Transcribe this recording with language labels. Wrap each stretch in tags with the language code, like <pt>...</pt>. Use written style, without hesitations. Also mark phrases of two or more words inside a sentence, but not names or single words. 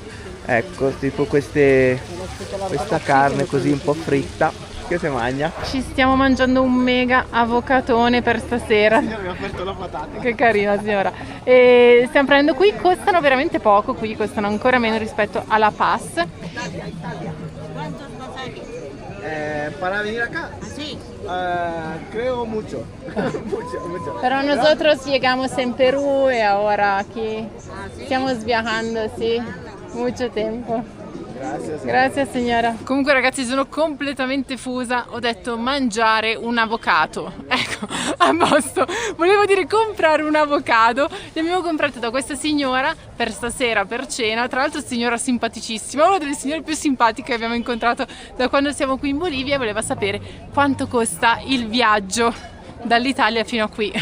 <it>Ecco, tipo questa carne così un po' fritta che si mangia. Ci stiamo mangiando un mega avocatone per stasera. Mi ha aperto la patata. Che carina signora. E stiamo prendendo qui, costano veramente poco, qui costano ancora meno rispetto alla Paz.</it> <es>para venir acá. Sí. Creo mucho. mucho. Pero nosotros llegamos en Perú y ahora aquí stiamo viajando, sì, mucho tempo.</es> <it>Grazie signora. Comunque ragazzi sono completamente fusa, ho detto mangiare un avocado, ecco, a posto, volevo dire comprare un avocado, li abbiamo comprato da questa signora per stasera, per cena, tra l'altro signora simpaticissima, una delle signore più simpatiche che abbiamo incontrato da quando siamo qui in Bolivia, e voleva sapere quanto costa il viaggio dall'Italia fino a qui.</it>